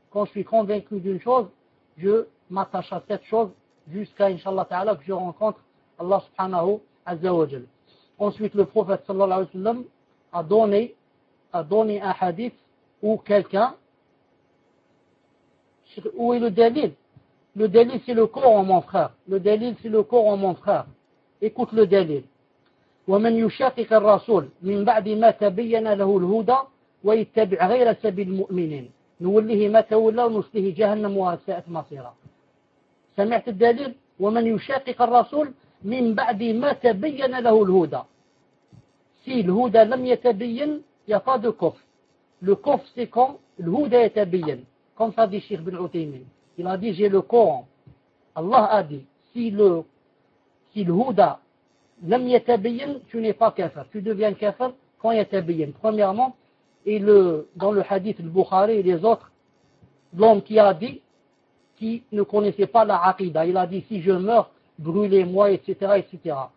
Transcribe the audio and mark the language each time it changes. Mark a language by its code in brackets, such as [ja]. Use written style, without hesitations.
[fr] Quand je suis convaincu d'une chose, je m'attache à cette chose jusqu'à, inshallah ta'ala, que je rencontre Allah subhanahu azza wa jal. Ensuite, le prophète sallallahu alayhi wa sallam a donné un hadith où quelqu'un... Où est le délit? Le délit, c'est le Coran, mon frère. Le délit, c'est le Coran, mon frère. Écoute le délit. [ar] ومن يشاقق الرسول من بعد ما تبين له الهدى ويتبع غير سبيل المؤمنين نوله ما تولى ونصله جهنم وساءت مصيرا. سمعت الدليل؟ ومن يشاقق الرسول من بعد ما تبين له الهدى. [fr] Si [ar] الهدى لم يتبين يقع الكف. الكف [fr] c'est quand [ar] الهدى يتبين. [fr] Comme ça dit Cheikh Ibn Uthaymeen. Il a dit, j'ai le Coran. Allah a dit, si [ar] الهدى لم يتبين, [fr] tu n'es pas kafir. Tu deviens kafir quand yatabiyin. Premièrement, et dans le hadith de Bukhari et les autres, l'homme qui a dit, qui ne connaissait pas la aqidah, il a dit, si je meurs, brûlez-moi, etc., etc.